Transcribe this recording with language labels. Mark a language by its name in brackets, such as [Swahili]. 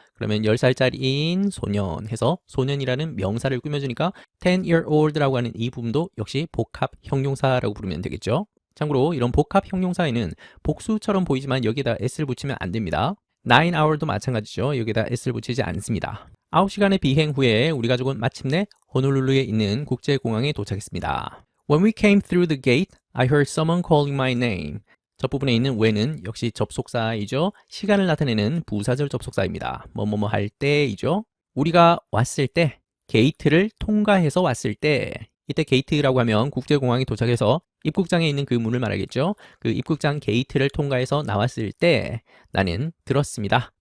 [Korean] 그러면 10살짜리인 소년 해서 소년이라는 명사를 꾸며주니까 10-year-old라고 하는 이 부분도 역시 복합 형용사라고 부르면 되겠죠. 참고로 이런 복합 형용사에는 복수처럼 보이지만 여기에다 s를 붙이면 안 됩니다. 9hour도 마찬가지죠. 여기에다 s를 붙이지 않습니다. 9시간의 비행 후에 우리 가족은 마침내 호놀룰루에 있는 국제공항에 도착했습니다. [English] When we came through the gate, I heard someone calling my name. [Korean] 첫 부분에 있는 when은 역시 접속사이죠. 시간을 나타내는 부사절 접속사입니다. 뭐뭐뭐 할 때이죠. 우리가 왔을 때, 게이트를 통과해서 왔을 때, 이때 게이트라고 하면 국제공항에 도착해서 입국장에 있는 그 문을 말하겠죠. 그 입국장 게이트를 통과해서 나왔을 때 나는 들었습니다.